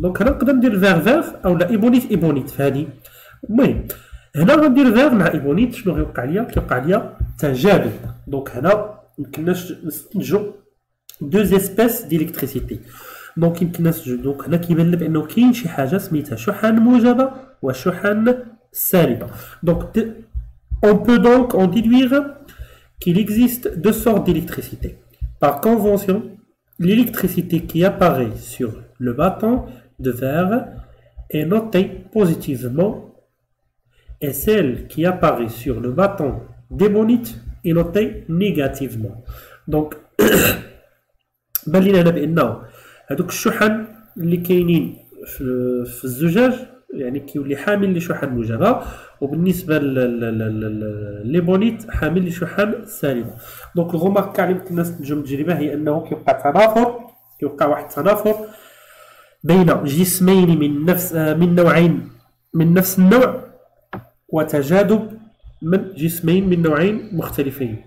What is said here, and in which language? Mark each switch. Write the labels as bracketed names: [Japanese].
[Arabic] دونك هنا نقدر ندير فيغ اولا ايبونيت في هذه. المهم هنا غندير فيغ مع ايبونيت، شنو غيوقع ليا؟ كيوقع ليا تجاذب. دونك هنا ميمكنناش نستنتجو [French] دو زيسبيس ديليكتريسيتي. [Arabic] دونك يمكن نستنتجو، دونك هنا كيبان لنا بانه كاين شي حاجه سميتها شحن موجبه وشحن سالبه. [French] دونك on peut donc en déduire qu'il existe deux sortes d'électricité. Par convention, l'électricité qui apparaît sur le bâton de verre est notée positivement et celle qui apparaît sur le bâton d'ébonite est notée négativement. [Arabic] Donc, بان لينا هنا بانه هذوك الشحن اللي كاينين في الزجاج يعني كيولي حامل لشحن موجبه، وبالنسبه لليبونيت حامل لشحن سالبه. دونك الغومارك اللي يمكن نستنتجو من التجربه هي انه كيوقع واحد التنافر بين جسمين من نوعين من نفس النوع، وتجاذب من جسمين من نوعين مختلفين.